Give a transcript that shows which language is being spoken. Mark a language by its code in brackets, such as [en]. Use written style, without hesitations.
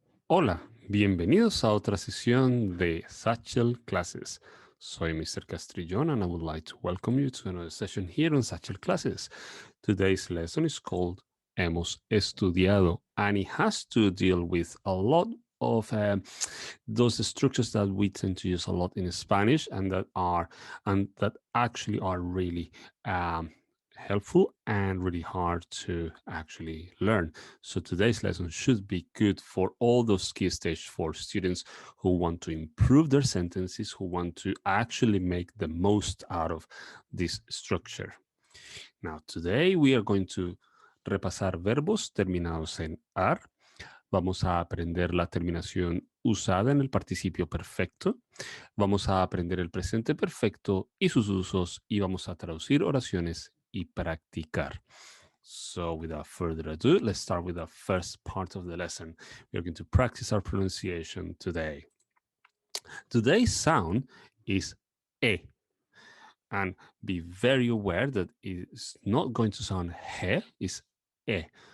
[es] Hola, bienvenidos a otra sesión de Satchel Classes. Soy Mr. [en] Castrillón and I would like to welcome you to another session here on Satchel Classes. Today's lesson is called Hemos Estudiado and it has to deal with a lot of those structures that we tend to use a lot in Spanish and that actually are really helpful and really hard to actually learn. So today's lesson should be good for all those key stage 4 students who want to improve their sentences, who want to actually make the most out of this structure. Now, today we are going to [es] repasar verbos terminados en ar. Vamos a aprender la terminación usada en el participio perfecto. Vamos a aprender el presente perfecto y sus usos y vamos a traducir oraciones y practicar. [en] So without further ado, let's start with the first part of the lesson. We're going to practice our pronunciation today. Today's sound is E. And be very aware that it's not going to sound he, it's E.